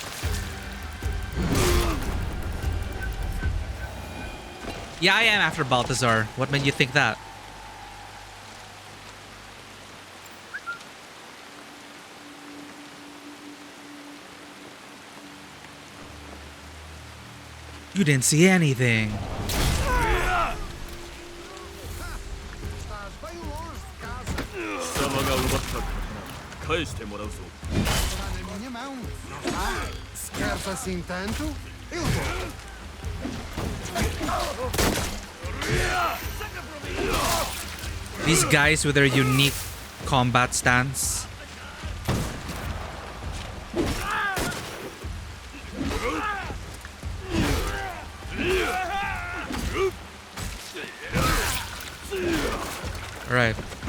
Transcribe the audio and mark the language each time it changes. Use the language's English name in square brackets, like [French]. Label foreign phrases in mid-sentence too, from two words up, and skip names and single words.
[English] Yeah, I am after Balthazar. What made you think that? You didn't see anything. [Japanese] 貴様が奪った刀返してもらうぞ [Portuguese] Na minha mão. Ah, se queres assim tanto, eu vou. [English] These guys with their unique combat stance. All right.